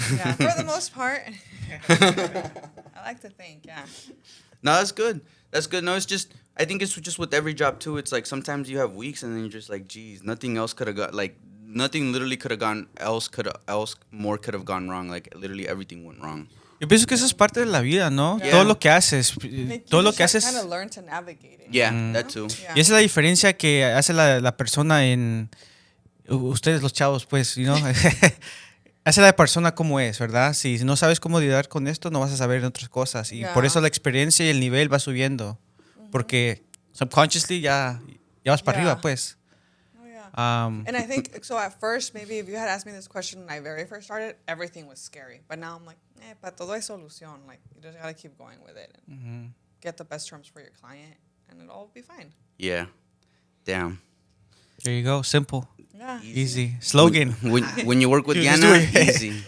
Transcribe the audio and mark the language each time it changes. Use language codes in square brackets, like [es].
[en] Yeah, for the most part. I like to think, yeah. No, that's good. That's good. No, it's just, I think it's just with every job too. It's like sometimes you have weeks and then you're just like, geez, nothing else could have got, like, nothing literally could have gone more could have gone wrong. Like, literally everything went wrong. [es] Yo pienso que eso es parte de la vida, ¿no? [en] Yeah. [es] Todo lo que haces, todo lo que haces. [en] Kind of learn to navigate it. Yeah, that too. Yeah. [es] Y esa es la diferencia que hace la persona en ustedes los chavos, pues, [en] you know? [es] Hace la persona como es, ¿verdad? Si no sabes cómo lidiar con esto, no vas a saber en otras cosas. Y por eso la experiencia y el nivel va subiendo. Porque subconsciously ya vas para arriba, pues. [en] And I think, so at first, maybe if you had asked me this question when I very first started, everything was scary. But now I'm like, [es] para todo hay solución. [en] Like, you just got to keep going with it. And get the best terms for your client, and it'll all be fine. Yeah. Damn. There you go. Simple. Yeah. Easy. Slogan. When you work with Diana, easy.